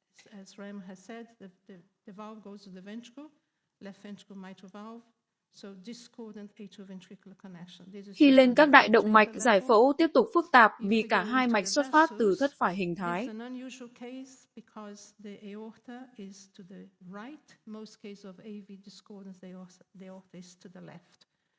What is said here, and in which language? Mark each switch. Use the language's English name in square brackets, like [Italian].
[English] As Rem has said, the valve goes to the ventricle, left ventricle mitral valve. So discordant atrioventricular connection. [Vietnamese] Khi lên các đại động mạch, giải phẫu tiếp tục phức tạp vì cả hai mạch xuất phát từ thất phải hình thái. [English] It's an unusual case because the aorta is to the right. Most cases of AV discordance, the aorta is to the left.